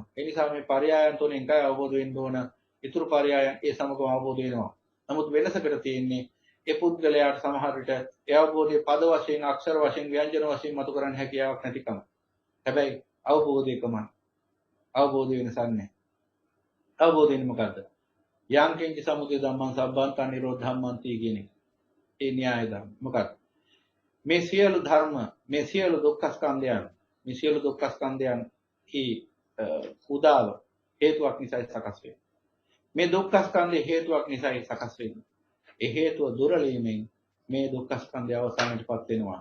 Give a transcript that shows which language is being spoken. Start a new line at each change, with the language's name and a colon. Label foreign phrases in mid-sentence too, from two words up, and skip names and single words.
Sinhala: ඒ නිසා මේ පරයයන් තුනෙන් එකයි අවබෝධ වෙන්න ඕන. ඊතුරු පරයයන් ඒ සමගම අවබෝධ වෙනවා. නමුත් වෙනසකට තියෙන්නේ ඒ පුද්ගලයාට සමහර විට ඒ අවබෝධයේ පද වශයෙන්, අක්ෂර වශයෙන්, ව්‍යංජන වශයෙන් මතු කරන්න හැකියාවක් නැතිකම. හැබැයි අවබෝධයකමයි. අවබෝධය වෙනසක් නැහැ. අවබෝධ වෙන්නේ මොකද්ද?
Pali: යං කිංච සමුදය ධම්මං සබ්බන්ත නිරෝධ ධම්මන්ති
Sinhala: කියන එක. ඒ න්‍යාය ධර්ම. මොකක්ද? මේ සියලු ධර්ම, මේ සියලු දුක්ඛ ස්කන්ධයන් උදාව හේතුවක් නිසා සකස් වෙන්නේ. මේ දුක්ඛ ස්කන්ධේ හේතුවක් නිසා සකස් වෙන්නේ. ඒ හේතුව දුරලීමෙන් මේ දුක්ඛ ස්කන්ධය අවසානයටපත් වෙනවා.